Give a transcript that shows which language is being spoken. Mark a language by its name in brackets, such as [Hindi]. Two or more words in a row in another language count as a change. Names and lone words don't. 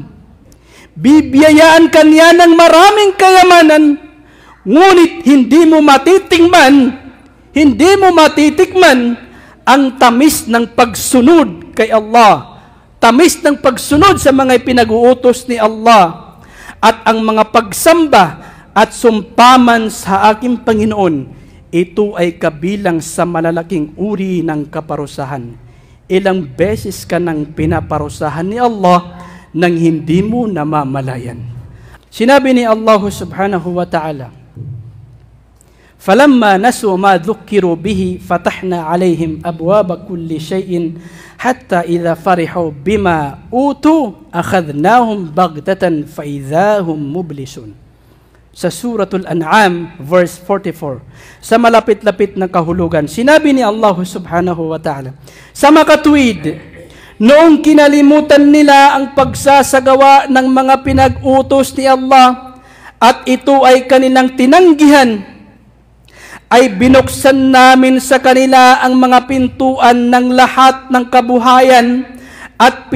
[Filipino] Bibiyayaan ka niya ng maraming kayamanan, ngunit hindi mo matitikman ang tamis ng pagsunod kay Allah, tamis ng pagsunod sa mga pinag-uutos ni Allah, at ang mga pagsamba at sumpaman sa aking Panginoon, ito ay kabilang sa malalaking uri ng kaparusahan. Ilang beses ka nang pinaparusahan ni Allah nang hindi mo namamalayan. Sinabi ni Allah [Arabic] سبحانه وتعالى, فَلَمَّا نَسُوا مَا ذُكِّرُوا بِهِ فَتَحْنَا عَلَيْهِمْ أَبْوَابَ كُلِّ شَيْءٍ حَتَّى إِذَا فَرِحُوا بِمَا أُوتُوا أَخَذْنَاهُمْ بَغْتَةً فَإِذَا هُمْ مُبْلِسُونَ. [Filipino] Sa Suratul An'am, verse 44, sa malapit-lapit na kahulugan, sinabi ni Allah [Arabic] سبحانه وتعالى, [Filipino] sa makatuwid, noong kinalimutan nila ang pagsasagawa ng mga pinag-utos ni Allah at ito ay kanilang tinanggihan, ay binuksan namin sa kanila ang mga pintuan ng lahat ng kabuhayan at